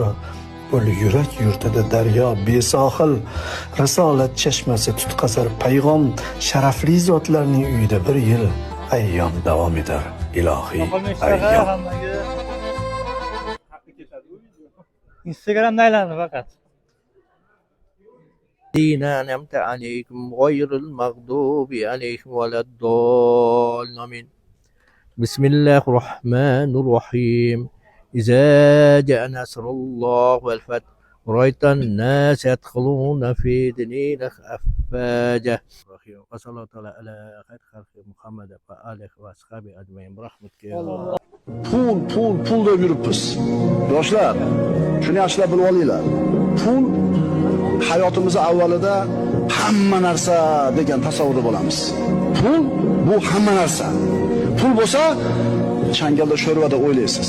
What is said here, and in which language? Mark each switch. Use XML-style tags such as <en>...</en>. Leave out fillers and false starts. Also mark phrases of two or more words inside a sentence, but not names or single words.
<uz>Ul yurak yurtida daryo besohil, risolat chashmasi tutqazar payg'om, sharafli zotlarning uyida bir yil ayyom davom etar, ilohiy ayyom. Instagram'da aylandi faqat.</uz> <ar>دينا أنعمت عليكم غير المغضوب عليهم ولا الضالين. Amin. Bismillahirrahmanirrahim. إذا جاء نصر الله والفتح ورأيت الناس يدخلون في دين الله أفواجا. وصلى الله تعالى على خير خلق محمد وآله وأصحابه أجمعين برحمتك يا الله.</ar> <uz>Pul deb yuribmiz. Yoshlar, shuni yaxshilab bilib olinglar. Pul hayotimizning avvalida hamma narsa degan tasavvurda bo'lamiz. Pul bu hamma narsa. Pul bo'lsa, changalda sho'rvada o'ylaysiz.</uz>